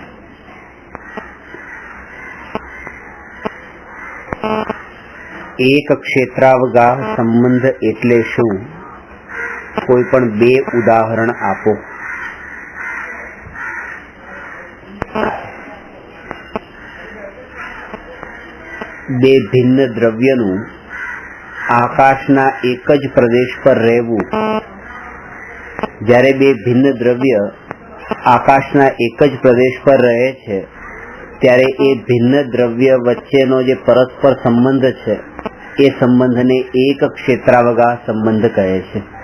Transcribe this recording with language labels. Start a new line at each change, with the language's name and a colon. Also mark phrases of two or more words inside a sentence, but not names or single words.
Gujarati: એક ક્ષેત્રાવગાહ સંબંધ એટલે શું? કોઈ પણ બે ઉદાહરણ આપો। બે ભિન્ન દ્રવ્યનું આકાશના એક જ પ્રદેશ પર રહેવું। જ્યારે બે ભિન્ન દ્રવ્ય આકાશના એક જ પ્રદેશ પર રહે છે ત્યારે એ ભિન્ન દ્રવ્ય વચ્ચેનો જે પરસ્પર સંબંધ છે એ સંબંધને એક ક્ષેત્રાવગાહ સંબંધ કહે છે।